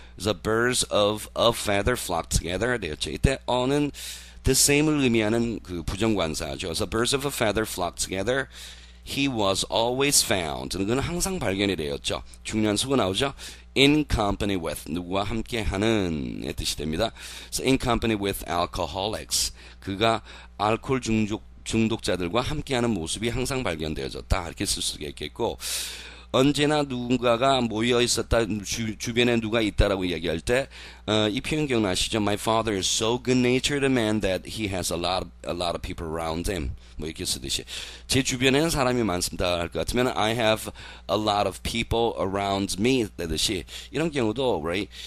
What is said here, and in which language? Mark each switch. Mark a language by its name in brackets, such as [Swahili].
[Korean] 그래서 [English] birds of a feather flock together [Korean] 되었죠. 이때 어는 [English] the same [Korean] 을 의미하는 그 부정관사죠. [English] 그래서 birds of a feather flock together he was always found [Korean] 그는 항상 발견이 되었죠. 중요한 수가 나오죠. [English] in company with [Korean] 누구와 함께하는 뜻이 됩니다. [English] So in company with alcoholics [Korean] 그가 알코올 중독자들과 함께하는 모습이 항상 발견되어졌다 이렇게 쓸 수가 있겠고 언제나 누군가가 모여 있었다, 주변에 누가 있다라고 이야기할 때, 이 표현 기억나시죠? [English] My father is so good-natured a man that he has a lot of people around him. [Korean] 뭐 이렇게 쓰듯이 제 주변에는 사람이 많습니다 할 것 같으면 [English] I have a lot of people around me [Korean] 되듯이 이런 경우도 right?